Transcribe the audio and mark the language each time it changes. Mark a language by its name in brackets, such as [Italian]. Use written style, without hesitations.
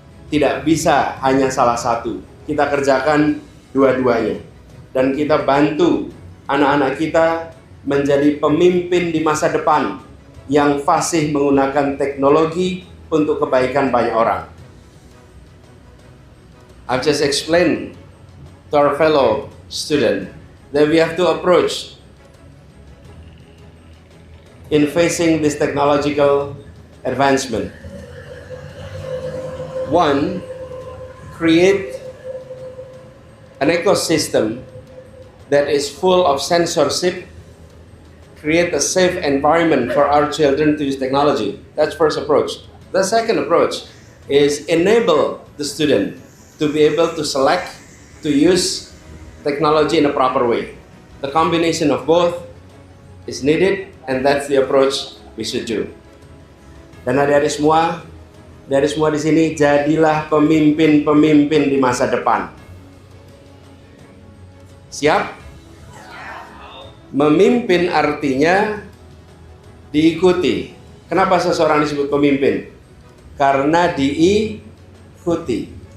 [Indonesian] Tidak bisa hanya salah satu, kita kerjakan dua-duanya. Dan kita bantu anak-anak kita menjadi pemimpin di masa depan yang fasih menggunakan teknologi untuk kebaikan banyak orang. [English] I've just explained to our fellow student that we have to approach in facing this technological advancement. One, create an ecosystem that is full of censorship, create a safe environment for our children to use technology. That's first approach. The second approach is enable the student to be able to select, to use technology in a proper way. The combination of both is needed, and that's the approach we should do. [Indonesian] Dan adik-adik semua, dari semua di sini, jadilah pemimpin-pemimpin di masa depan. Siap? Memimpin artinya diikuti. Kenapa seseorang disebut pemimpin? Karena diikuti.